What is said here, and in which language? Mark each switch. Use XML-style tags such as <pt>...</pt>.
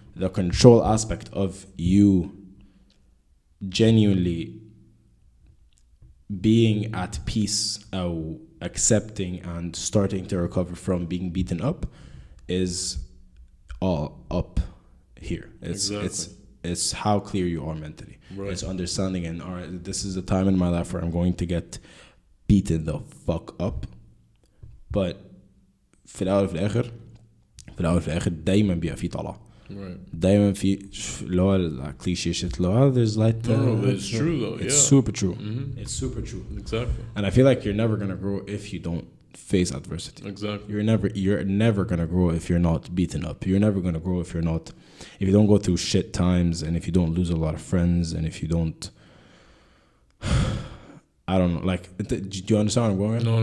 <en>The control aspect of you genuinely being at peace or accepting and starting to recover from being beaten up is all up here. It's how clear you are mentally. Right. It's understanding and all right, this is the time in my life where I'm going to get beaten the fuck up.</en> <ar>But في الأول وفي الآخر دايما بيبقى فيه طلعة. دايما في اللي هو الكليشيه shit اللي هو</ar> <en>there's like no, it's true though. It's super true. It's super true. Exactly. And I feel like you're never gonna grow if you don't face adversity. Exactly. You're never gonna grow if you're not beaten up. You're never gonna grow if you don't go through shit times, and if you don't lose a lot of friends, and if you don't, I don't know, like, do you understand where I'm going?</en>